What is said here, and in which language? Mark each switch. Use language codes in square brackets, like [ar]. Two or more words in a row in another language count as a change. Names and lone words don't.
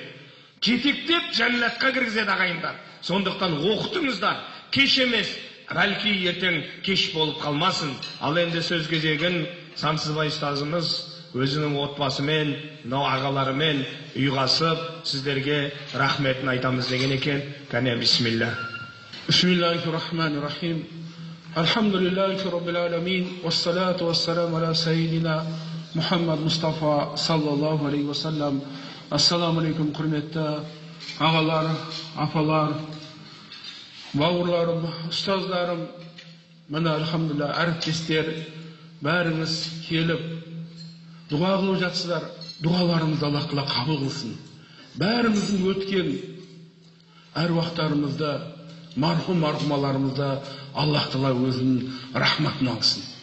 [kk] Жетектеп жәннатқа кіргізеді ағайындар. Сондықтан оқытыңыздар. Кеш емес, бәлки ертең кеш болып қалмасын. Ал енді сөз кезегін Сансызбай ұстазымыз өзінің отбасымен, мынау ағаларымен ұйғасып, сіздерге рахметін айтамыз деген екен. Кәне бисмилля. [ar] بسم الله الرحمن الرحيم. الحمد لله رب العالمين. والصلاة والسلام على سيدنا محمد مصطفى صلى الله عليه وسلم. السلام عليكم, [kk] құрметті ағалар, апалар, бауырларым, ұстаздарым, мына алхамдулилля әріптестер, бәріңіз келіп дұға қылып жатсыздар. Дұғаларымызды Аллах тағала қабыл қылсын. Бәріміздің өткен әруақтарымызды, мархумаларымызды Аллах тағала өзінің рахматын алсын.